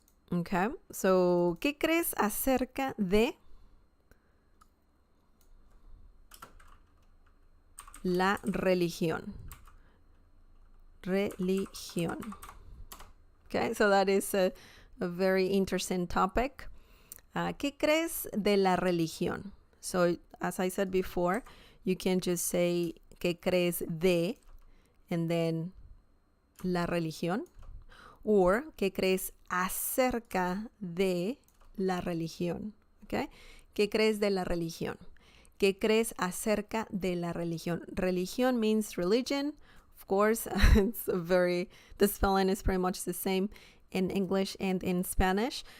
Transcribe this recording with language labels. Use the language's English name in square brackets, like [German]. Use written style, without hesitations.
[Spanish] Okay, so, ¿qué crees acerca de la religión? Religión. [English] Okay, so that is a very interesting topic. [Spanish] ¿Qué crees de la religión? [English] So, as I said before, you can just say [Spanish] ¿qué crees de? [English] And then [Spanish] la religión. Or ¿qué crees acerca de la religión? Okay? ¿Qué crees de la religión? ¿Qué crees acerca de la religión? [English] Religión means religion. Of course, the spelling is pretty much the same in English and in Spanish.